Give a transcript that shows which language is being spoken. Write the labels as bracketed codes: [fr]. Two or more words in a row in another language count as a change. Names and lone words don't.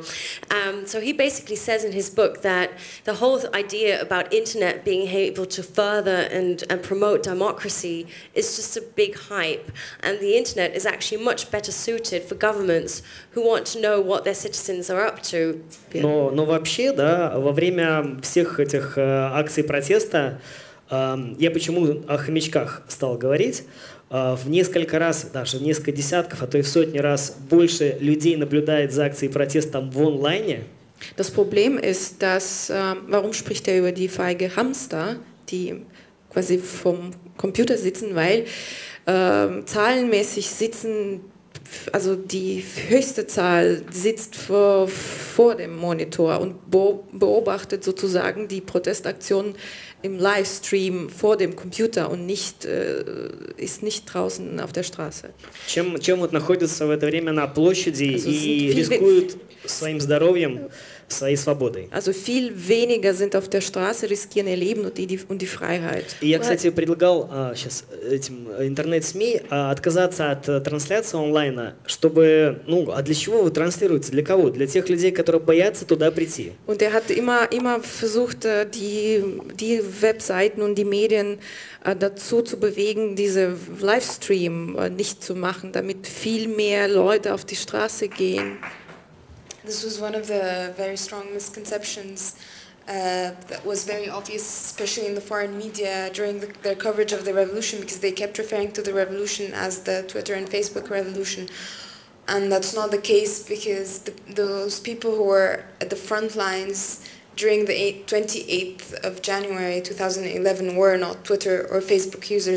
[en] So he basically says in his book that the whole idea about internet being able to further and promote democracy is just a big hype, and the internet is actually much better suited for governments who want to know what their citizens are up to. [ru] Но вообще, да, во время всех этих акций протеста я почему о хомячках стал говорить? В несколько раз, даже в несколько десятков, а то и в сотни раз больше людей наблюдает за акцией протеста в онлайне. [de] Das Problem ist, dass, warum spricht er über die feige Hamster, die quasi vom Computer sitzen, weil zahlenmäßig sitzen, also die höchste Zahl sitzt vor dem Monitor und beobachtet sozusagen die Protestaktionen im Livestream vor dem Computer und ist nicht draußen auf der Straße. [ru] Чем вот находятся в это время на площади и рискуют своим здоровьем, своей свободой. [de] Also viel weniger sind auf der Straße, riskieren ihr Leben und die Freiheit. [ru] И я, кстати, предлагал сейчас этим интернет-СМИ отказаться от трансляции онлайна, чтобы, а для чего вы транслируете? Для кого? Для тех людей, которые боятся туда прийти. [de] Und er hat immer versucht, die Webseiten und die Medien dazu zu bewegen, diese Livestream nicht zu machen, damit viel mehr Leute auf die Straße gehen. [en] This was one of the very strong misconceptions that was very obvious, especially in the foreign media during their coverage of the revolution, because they kept referring to the revolution as the Twitter and Facebook revolution. And that's not the case, because those people who were at the front lines during the 28th of January 2011 were not Twitter or Facebook users.